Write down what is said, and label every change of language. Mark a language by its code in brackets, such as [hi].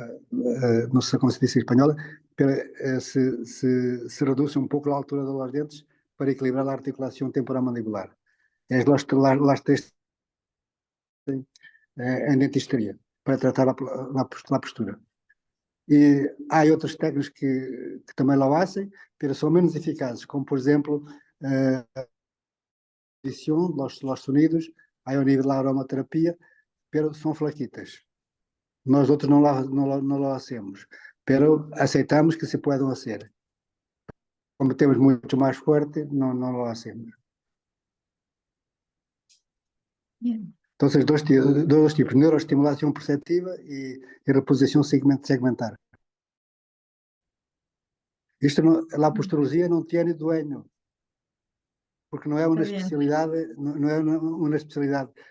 [es] No sé cómo se dice en español, pero se reduce un poco la altura de los dientes para equilibrar la articulación temporomandibular. Es las tres en dentistería, para tratar la postura. [pt] E há outras técnicas que também [es] lo hacen, pero [pt] são menos eficazes, como por exemplo a audición, [es] los sonidos, hay [pt] ao nível da aromaterapia, pero são flaquitas. Nós outros não [es] lo hacemos, pero [pt] aceitamos que [es] se puedan hacer. [pt] Como temos muito mais forte, não [es] lo hacemos. Bien. Entonces, dos tipos, neuroestimulación perceptiva y reposición segmentar. La posturología no tiene dueño, porque no es una especialidad, no es una especialidad.